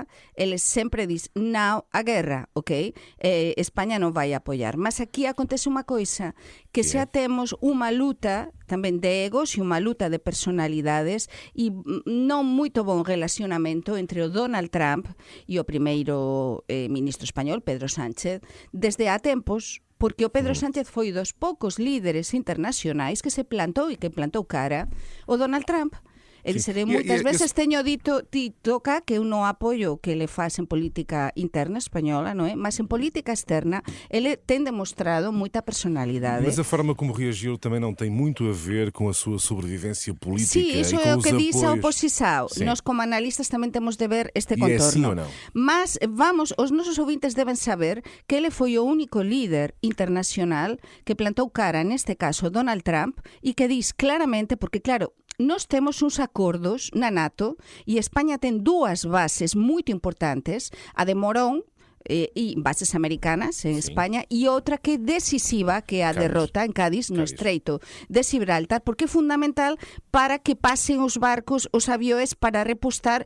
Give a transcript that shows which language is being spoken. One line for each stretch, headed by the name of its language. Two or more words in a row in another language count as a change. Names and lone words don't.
Portuguese: Ele sempre diz não a guerra,
Galician: ok? España non vai apoiar, mas aquí acontece unha coisa que xa temos unha luta tamén de egos e unha luta de personalidades e non moito bon relacionamento entre o Donald Trump e o primeiro ministro español, Pedro Sánchez, desde há tempos, porque o Pedro Sánchez foi dos poucos líderes internacionais que se plantou e que plantou cara o Donald Trump. É dizer, moitas veces teño dito cá que eu non apoio que ele faz en política interna española, non é? Mas en política externa ele ten demostrado moita personalidade.
Portuguese: Mas a forma como reagiu também não tem muito a ver com a sua sobrevivência política.
Galician: Sí, iso é o que diz a oposição. Nós como analistas tamén temos de ver este contorno.
Portuguese: É assim ou non?
Galician: Mas os nosos ouvintes deben saber que ele foi o único líder internacional que plantou cara, neste caso, Donald Trump, e que diz claramente, porque claro, nós temos uns acordos na NATO e España ten dúas bases moito importantes, a de Morón, e bases americanas en España, e outra que é decisiva, que é a derrota en Cádiz, no Estreito de Gibraltar, porque é fundamental para que pasen os barcos, os avións para repostar.